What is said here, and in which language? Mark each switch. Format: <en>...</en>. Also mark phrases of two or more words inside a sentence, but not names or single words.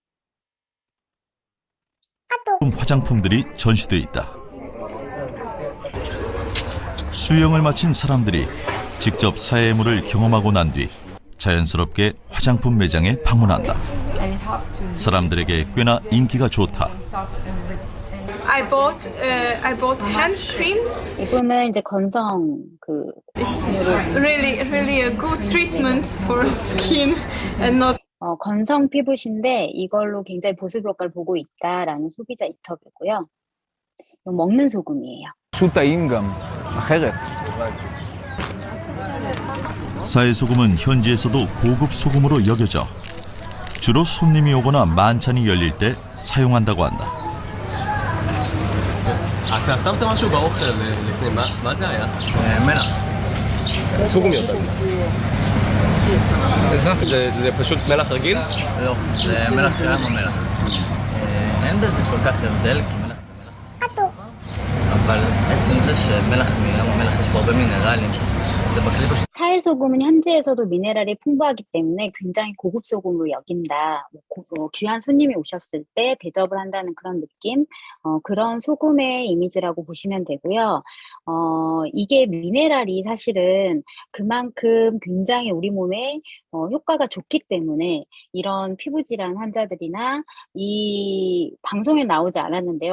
<ko>화장품들이 전시돼 있다. 수영을 마친 사람들이 직접 사해물을 경험하고 난 뒤 자연스럽게 화장품 매장에 방문한다. 사람들에게 꽤나 인기가 좋다.</ko> <en>I bought hand creams.</en> <ko>이분은 이제 건성</ko> <en>It's really a good treatment for skin and not.</en> <ko>건성 피부신데 이걸로 굉장히 보습 효과를 보고 있다라는 소비자 인터뷰고요. 이거 먹는 소금이에요. 사해 소금은 현지에서도 고급 소금으로 여겨져 주로 손님이 오거나 만찬이 열릴 때 사용한다고 한다.</ko> <he>אתה שמת משהו באוכל לפני, מה זה היה? מלח. סוגומיותן. זה פשוט מלח רגיל? לא, זה מלח של ים המלח. אין בזה כל כך הבדל, כי מלח זה מלח. אבל עצם זה שמלח מים המלח יש בו הרבה מינרלים.</he> <ko>사해 소금은 현지에서도 미네랄이 풍부하기 때문에 굉장히 고급 소금으로 여긴다. 귀한 손님이 오셨을 때 대접을 한다는 그런 느낌, 그런 소금의 이미지라고 보시면 되고요. 이게 미네랄이 사실은 그만큼 굉장히 우리 몸에 효과가 좋기 때문에 이런 피부 질환 환자들이나 이 방송에 나오지 않았는데요.</ko>